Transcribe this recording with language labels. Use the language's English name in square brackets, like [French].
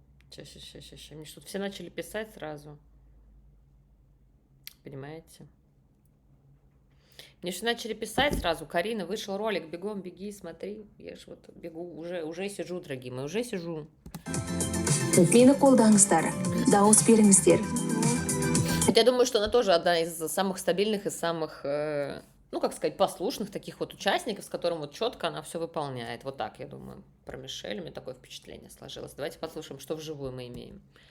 [Russian] Сейчас. Мне что-то все начали писать сразу. Понимаете? Мне все начали писать сразу. Карина, вышел ролик, бегом, беги, смотри. Я ж вот бегу, уже сижу, дорогие мои, уже сижу. [Kazakh] Мені қолдаңыздар, дауыс беріңіздер. [Russian] Я думаю, что она тоже одна из самых стабильных и самых, ну, как сказать, послушных таких вот участников, с которым вот четко она все выполняет. Вот так, я думаю, про Мишель. У меня такое впечатление сложилось. Давайте послушаем, что вживую мы имеем.